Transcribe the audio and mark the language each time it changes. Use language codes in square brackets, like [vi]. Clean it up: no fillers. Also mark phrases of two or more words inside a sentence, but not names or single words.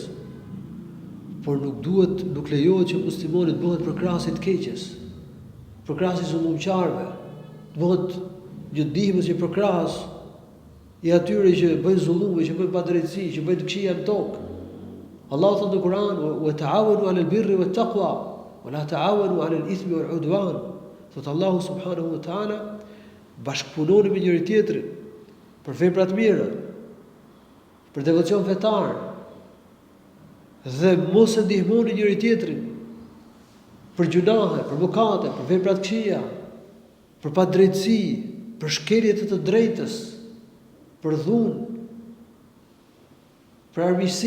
[sq] Por nuk lejohet që muslimoni të bëhet përkrahës i të keqes, përkrahës i zullumqtarëve, të bëhet një ndihmës i përkrahës i atyre që bëjnë zullume, që bëjnë padrejtësi, që bëjnë këqija në tokë. Allahu thot në Kur'an: [ar] "وتعاونوا على البر والتقوى، ولا تعاونوا على الإثم والعدوان." [sq] Thot Allahu [ar] سبحانه وتعالى, [sq] bashkëpunoni me njëri tjetrin për vepra të mira, për devocion fetar, dhe mos e ndihmoni njëri tjetrin për gjunahe, për mëkate, për vepra të këqija, për padrejtësi, për shkelje të drejtës, për dhunë, për armiqësi.